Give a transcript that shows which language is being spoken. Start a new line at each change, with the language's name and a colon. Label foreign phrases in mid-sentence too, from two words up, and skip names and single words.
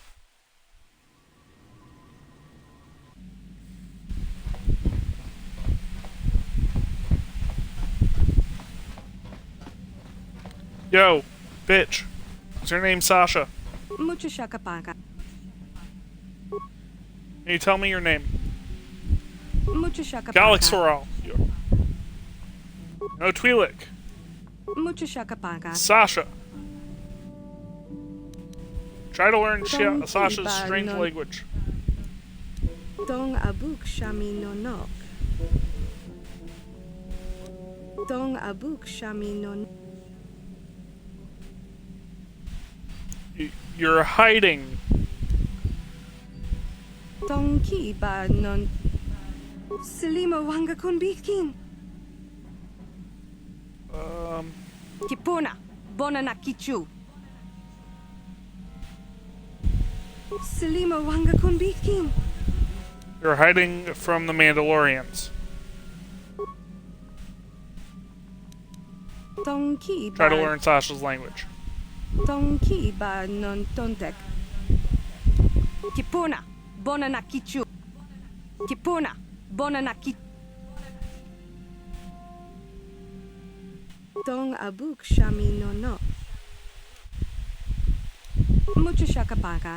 English: Yo, bitch. Is her name Sasha? Mucho shakapaka. Can you tell me your name? Mucho shakapaka. Galaxoral. No, Twi'lek. Mucho shakapaka. Sasha. Try to learn Don't Sasha's keep, strange no- language. Dong abuk shami no nok. Dong abuk shami no. You're hiding. Dong ki ba non. Selima wanga kun bikin. Kipuna. Bona na kichu. Selima wanga kun bikin. You're hiding from the Mandalorians. Dong ki ba. Try to learn Sasha's language. Dong ki ba non tontek. Kipuna, bona na kichu. Kipuna, bona na kichu. Dong abuk shami no no. Mucho shakapaka.